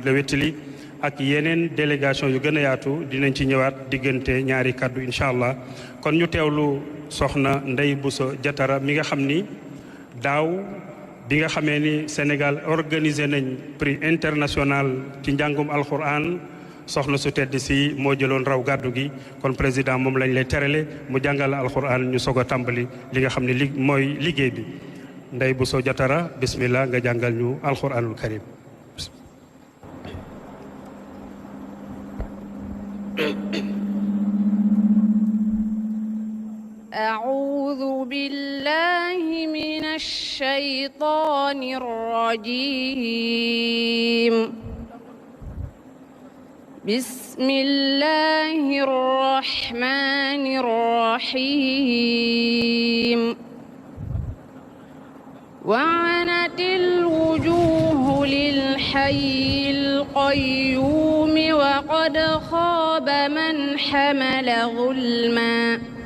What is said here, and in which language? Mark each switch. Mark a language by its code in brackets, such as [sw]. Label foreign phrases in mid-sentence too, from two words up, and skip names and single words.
[wo] la wettali ak yeneen délégation yu gën a yaatu dinañ ci ñëwaat diggante ñaari kaddu [ar] إن شاء الله [wo] kon ñu teewlu soxna Ndeye Bousso Diatara mi nga xam ni daaw bi nga xamee ni Sénégal organisé nañ [fr] prix international [wo] ci njàngum alquran soxna su tedd si moo jëloon raw gàddu gi kon président moom lañ lay terale mu jàngal alquran ñu soog a tàmbali li nga xam ne mooy liggéey bi Ndeye Bousso Diatara bismillah nga jàngal ñu [ar] القرآن الكريم. أعوذ بالله من الشيطان الرجيم بسم الله الرحمن الرحيم وعنت الوجوه للحي القيوم وقد خاب من حمل ظلما